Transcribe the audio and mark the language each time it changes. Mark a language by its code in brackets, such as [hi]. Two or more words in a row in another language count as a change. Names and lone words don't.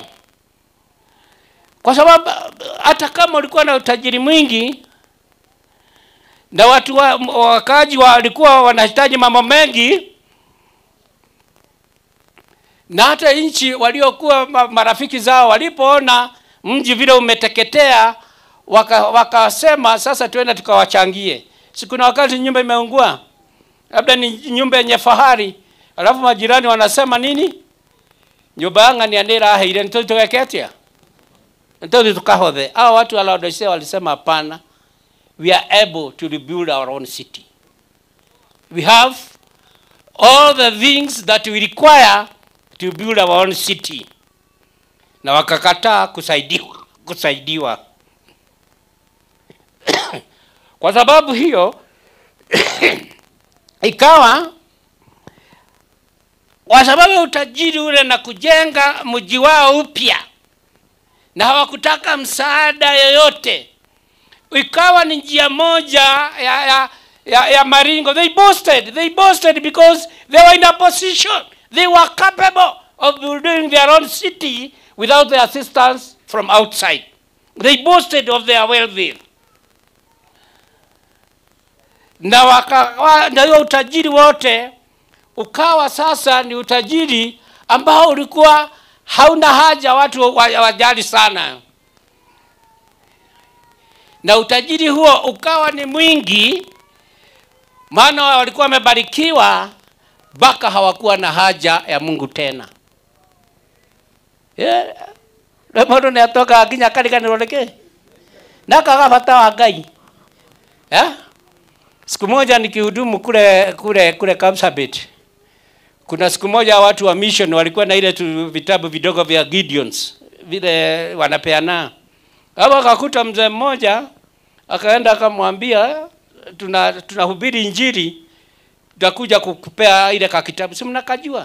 [sw] Kwa sababu hata kama ulikuwa na utajiri mwingi na watu wakaji walikuwa wanahitaji mambo mengi, na hata nchi waliokuwa marafiki zao walipoona mji vile umeteketea, wakasema sasa tuende tukawachangie. Siku na wakati nyumba imeungua, labda ni nyumba yenye fahari, alafu majirani wanasema nini? [ki] Nyumba yanga ni anira haile nitokeketia. Ndio tukahothe. [sw] Hao watu wa Laodicea walisema hapana. [en] We are able to rebuild our own city. We have all the things that we require to build our own city. [sw] Na wakakataa kusaidiwa. Kwa sababu hiyo ikawa kwa sababu utajiri ule na kujenga mji wao upya, na hawakutaka msaada yoyote, ikawa ni njia moja ya maringo. [en] They boasted because they were in a position, they were capable of building their own city without the assistance from outside. They boasted of their wealth. [sw] Na hiyo utajiri wote ukawa sasa ni utajiri ambao ulikuwa hauna haja watu wajali sana. Na utajiri huo ukawa ni mwingi, maana walikuwa wamebarikiwa mpaka hawakuwa na haja ya Mungu tena. [ki] Mundu ni atoka akinya kariganirwo niki nakaga bata wa Ngai. [sw] Siku moja nikihudumu kule Kapsabet, kuna siku moja watu wa mission walikuwa na ile vitabu vidogo vya Gideons vile wanapeana. Hapo akakuta mzee mmoja akaenda akamwambia tunahubiri injili, tutakuja kukupea ile kitabu, si mnakajua?